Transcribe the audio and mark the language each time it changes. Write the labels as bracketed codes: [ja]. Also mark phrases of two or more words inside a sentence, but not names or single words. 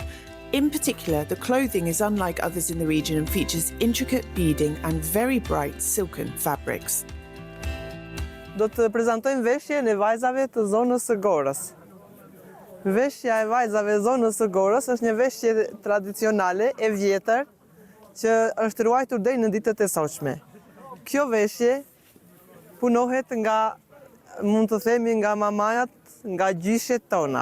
[en] In particular, the clothing is unlike others in the region and features intricate beading and very bright silken fabrics. [sq] Do të prezantojmë veshjen e vajzave të zonës së Gorës. Veshja e vajzave të zonës së Gorës është një veshje tradicionale e vjetër që është ruajtur deri në ditët e sotshme. Kjo veshje punohet nga, mund të themi, nga mamajat, nga gjyshet tona.